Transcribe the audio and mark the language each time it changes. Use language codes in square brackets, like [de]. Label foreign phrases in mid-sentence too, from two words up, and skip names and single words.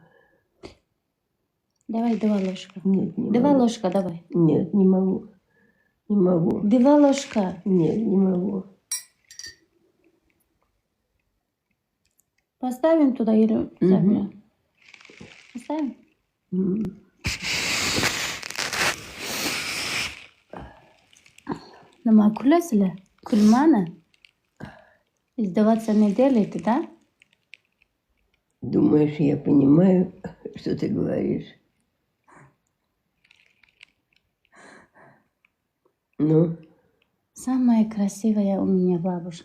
[ru] Давай 2 ложки. Нет, не 2 могу. ложка, давай. Нет, не могу. Не могу. 2 ложка. Нет, не могу. Поставим туда или заберем? Поставим? [uz] Nima kulasizlar? Kulmani. [ru] Издеваться не делаете, да? Думаешь, я понимаю, что ты говоришь? Ну? Самая красивая у меня бабушка.